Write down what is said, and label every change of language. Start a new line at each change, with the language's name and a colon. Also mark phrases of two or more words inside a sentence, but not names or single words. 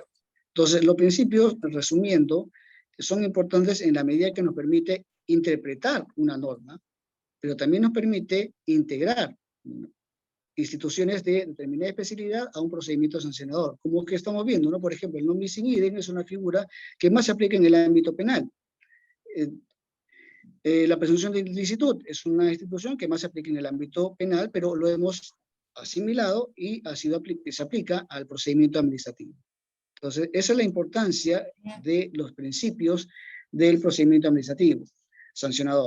Spanish: Entonces, los principios, resumiendo, son importantes en la medida que nos permite interpretar una norma, pero también nos permite integrar instituciones de determinada especialidad a un procedimiento sancionador, como que estamos viendo, ¿no? Por ejemplo, el
Latin: non bis in idem
Spanish: es una figura que más se aplica en el ámbito penal. La presunción de ilicitud es una institución que más se aplica en el ámbito penal, pero lo hemos asimilado y se aplica al procedimiento administrativo. Entonces, esa es la importancia de los principios del procedimiento administrativo sancionador.